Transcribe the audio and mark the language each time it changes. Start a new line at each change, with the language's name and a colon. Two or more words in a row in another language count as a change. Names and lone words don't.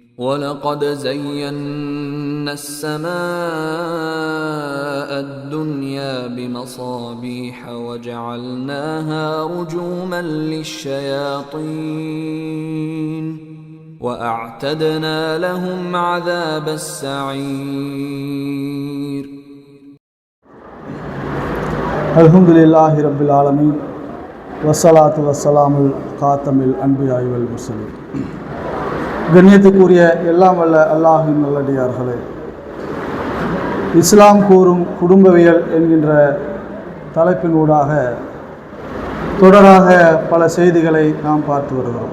Arabic: وَلَقَدْ زَيَّنَّا السَّمَاءَ الدُّنْيَا بِمَصَابِيحَ وَجَعَلْنَاهَا رُجُومًا لِلشَّيَاطِينِ وَأَعْتَدْنَا لَهُمْ عَذَابَ السَّعِيرِ. الحمد لله رب العالمين والصلاة والسلام خاتم الأنبياء والمرسلين.
Tamil: கண்ணியத்துக்குரிய எல்லாம் வல்ல அல்லாஹின் நல்லடியார்களே, இஸ்லாம் கூறும் குடும்பவியல் என்கின்ற தலைப்பினூடாக தொடராக பல செய்திகளை நாம் பார்த்து வருகிறோம்.